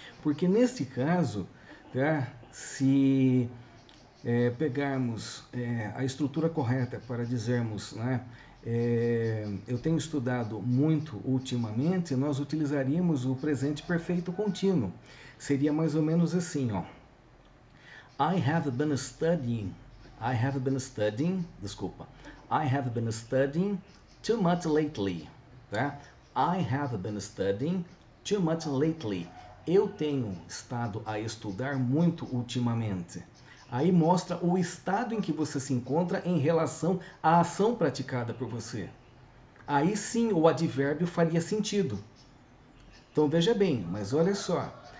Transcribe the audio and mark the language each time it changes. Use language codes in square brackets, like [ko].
[pt] Porque neste caso, tá? Se pegarmos a estrutura correta para dizermos, né, eu tenho estudado muito ultimamente, nós utilizaríamos o presente perfeito contínuo. Seria mais ou menos assim, ó. [en] I have been studying, [pt] desculpa. [en] I have been studying too much lately, [pt] tá? [en] I have been studying too much lately. [pt] Eu tenho estado a estudar muito ultimamente. Aí mostra o estado em que você se encontra em relação à ação praticada por você. Aí sim o advérbio faria sentido. Então veja bem, mas olha só.